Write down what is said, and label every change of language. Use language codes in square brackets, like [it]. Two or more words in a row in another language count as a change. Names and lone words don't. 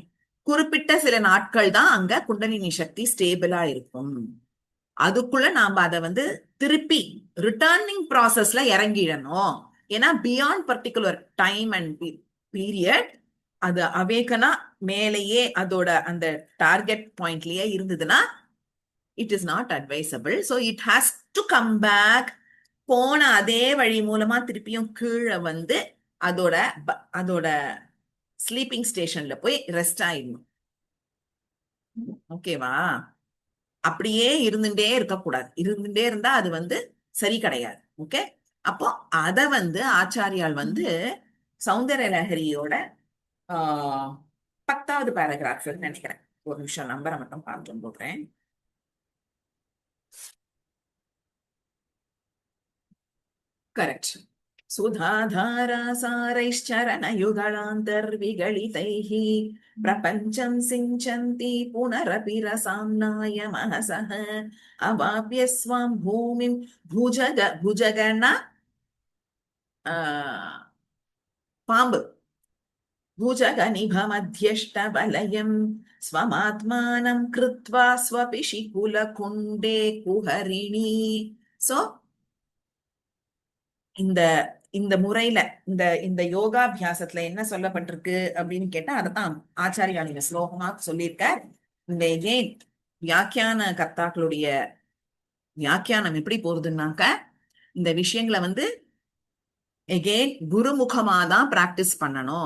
[ta] குறிப்பிட்ட சில நாட்கள் தான் அங்க குண்டலினி சக்தி ஸ்டேபிளா இருக்கும். அதுக்குள்ள நாம அதை வந்து திருப்பி [en] returning processla [ta] இறங்கிடணும். ஏன்னா [en] beyond particular time and period [ta] அது அவேக்கனா மேலேயே அதோட அந்த [en] target pointlaye [ta] இருந்ததுன்னா [en] it is not advisable. so it has to come back. [ta] போன அதே வழி மூலமா திருப்பியும் கீழே வந்து அதோட [en] sleeping stationla [ta] போய் ரெஸ்ட் ஆயிடணும். ஓகேவா? அப்படியே இருந்துட்டே இருக்கக்கூடாது. இருந்துட்டே இருந்தா அது சரி கிடையாது. ஓகே. அப்போ அத ஆச்சாரியால் சௌந்தர லஹரியோட ஆஹ் 10வது பேராகிராஃப் நினைக்கிறேன். ஒரு நிமிஷம் நம்பரை மட்டும் பார்த்து போடுறேன். கரெக்ட். [sa] सुधाधारासारैश्चरणयुगलान्तर्विगलितैः प्रपञ्चं सिञ्चन्ति पुनरपि रसाम्नाय मनसः अवाप्य स्वां भूमिं भुजगण पाम्बु भुजगनिभमध्यष्टवलयं स्वमात्मानं कृत्वा स्वपिशिकुलकुण्डे कुहरिणी. [ta] सो இந்த இந்த முறையில இந்த இந்த யோகாபியாசத்துல என்ன சொல்லப்பட்டிருக்கு அப்படின்னு கேட்டா அதத்தான் ஆச்சாரியா நீங்க ஸ்லோகமா சொல்லியிருக்கார். இந்த ஏன் வியாக்கியான கர்த்தாக்களுடைய வியாக்கியானம் எப்படி போறதுன்னாக்க இந்த விஷயங்களை எகெயின் குருமுகமா தான் பிராக்டிஸ் பண்ணணும்.